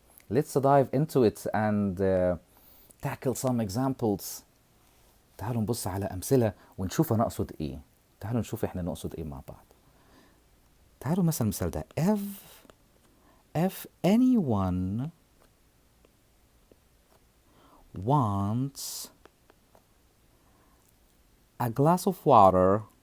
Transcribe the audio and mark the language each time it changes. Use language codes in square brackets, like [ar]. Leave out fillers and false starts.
[en] Let's dive into it and tackle some examples. [ar] تعالوا نبص على أمثلة ونشوف أنا أقصد إيه. تعالوا نشوف إحنا نقصد إيه مع بعض. تعالوا مثلا المثال ده [en] if anyone wants a glass of water,